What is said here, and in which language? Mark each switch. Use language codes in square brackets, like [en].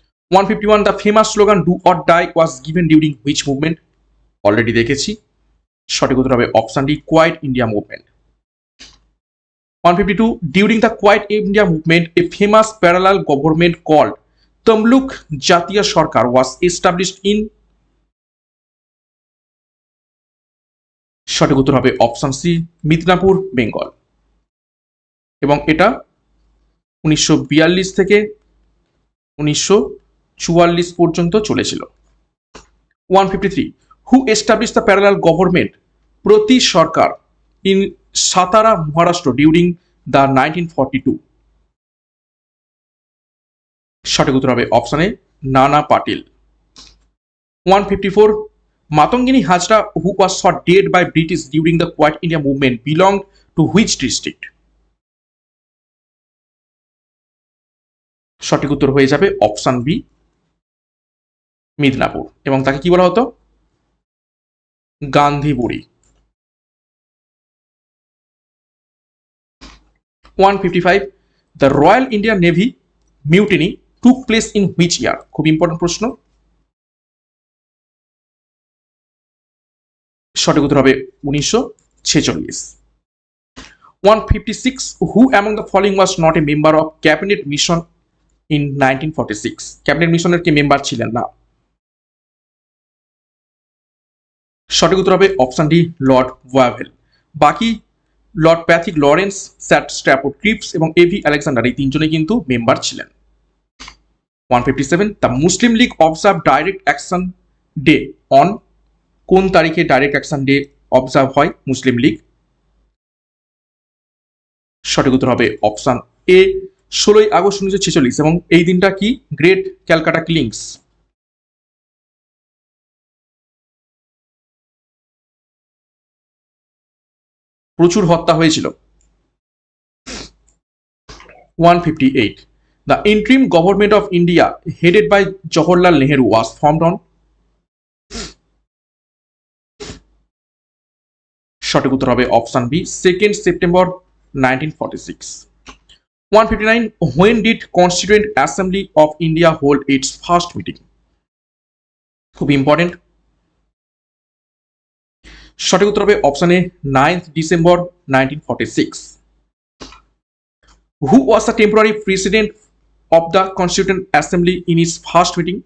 [en] 151. The famous slogan "Do or Die" was given during which movement? [bn] Already দেখেছি, সঠিক উত্তর হবে option D, quit India movement. [en] 152. During the Quiet India movement, a famous parallel government called Tamluk Jatiya Sarkar was established in? [bn] সঠিক উত্তর হবে option C, Midnapore, Bengal. এবং এটা 1942 থেকে 1944 পর্যন্ত চলেছিল। 153. [en] Who established the parallel government Prati Sarkar in Satara, Maharashtra during the 1942? [bn] সঠিক উত্তর হবে অপশনে নানা Patil. 154. [en] Matangini Hazra who was shot dead by British during the Quiet India movement belonged to which district? [bn] সঠিক উত্তর হয়ে যাবে অপশন বি, মিদনাপুর। এবং তাকে কি বলা হতো? Gandhiburi. [en] 155. The Royal Indian Navy mutiny took place in which year? খুব important প্রশ্ন। [bn] সঠিক উত্তর হবে 1946। 156. [en] Who among the following was not a member of cabinet mission in 1946? [bn] Cabinet মিশনের কে মেম্বার ছিলেন না? সঠিক উত্তর হবে অপশন ডি, লর্ড ওয়াভেল। বাকি লর্ড প্যাথিক লরেন্স, স্যাট স্ট্র্যাফোর্ড ক্রিপস এবং এভি আলেকজান্ডার এই তিনজনে কিন্তু মেম্বার ছিলেন। 157. [en] The Muslim League observe direct action day on? [bn] কোন তারিখে ডাইরেক্ট অ্যাকশন ডে অবজার্ভ হয় মুসলিম লীগ? সঠিক উত্তর হবে অপশন এ, 16 আগস্ট 1946। এবং এই দিনটা কি? [en] Great Calcutta Killings. [bn] প্রচুর হত্যা হয়েছিল। [en] 158. The interim government of India headed by Jawaharlal Nehru was formed on? [bn] সঠিক উত্তর হবে option B, 2nd September 1946। [en] 159. When did Constituent Assembly of India hold its first meeting? [bn] খুব ইম্পর্টেন্ট। সঠিক উত্তর হবে option A, 9th December 1946। [en] Who was the temporary president of the Constituent Assembly in its first meeting?